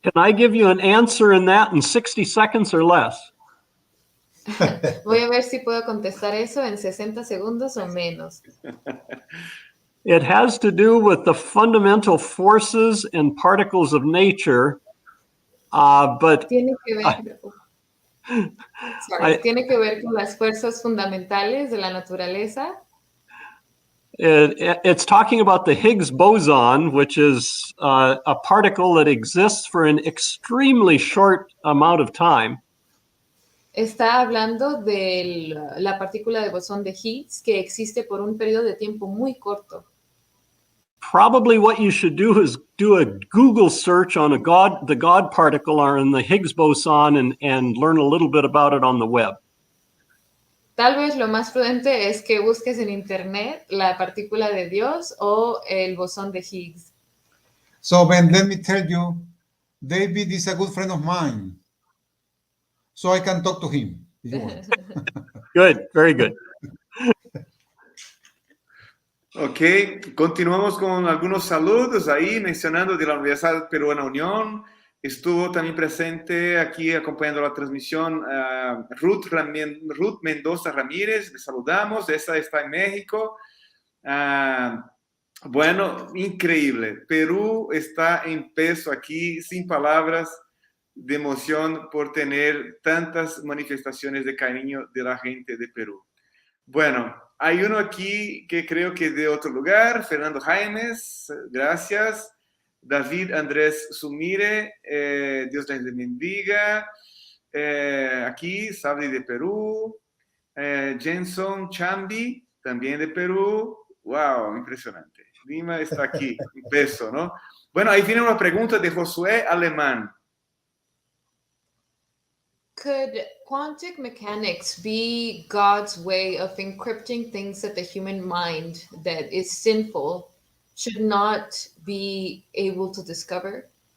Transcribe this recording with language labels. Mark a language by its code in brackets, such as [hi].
[en] Can I give you an answer in that in 60 seconds or less? [es] Voy a ver si puedo contestar eso en 60 segundos o menos. [en] It has to do with the fundamental forces and particles of nature, but [es] Tiene que ver, tiene que ver con las fuerzas fundamentales de la naturaleza. [en] it's talking about the Higgs boson, which is a particle that exists for an extremely short amount of time. [es] Está hablando de la partícula de bosón de Higgs que existe por un periodo de tiempo muy corto. [en] Probably what you should do is do a Google search on the God particle or in the Higgs boson and learn a little bit about it on the web. [es] Tal vez lo más prudente es que busques en internet la partícula de Dios o el bosón de Higgs. [en] So, Ben, let me tell you, David is a good friend of mine. So I can talk to him if you want. Good, very good. [es] Ok, continuamos con algunos saludos ahí, mencionando de la Universidad Peruana Unión. Estuvo también presente aquí acompañando la transmisión Ruth Mendoza Ramírez, le saludamos, esta está en México. Bueno, increíble, Perú está en peso aquí, sin palabras de emoción por tener tantas manifestaciones de cariño de la gente de Perú. Bueno, hay uno aquí que creo que de otro lugar, Fernando Jaimes, gracias. David Andrés Sumire, Dios les bendiga. Aquí, Sabri de Perú. Jenson Chambi, también de Perú. Wow, impresionante. Lima está aquí, un peso, ¿no? Bueno, ahí viene una pregunta de Josué Alemán. [en] Could quantum mechanics be God's way of encrypting things that the human mind that is sinful should not be able to discover?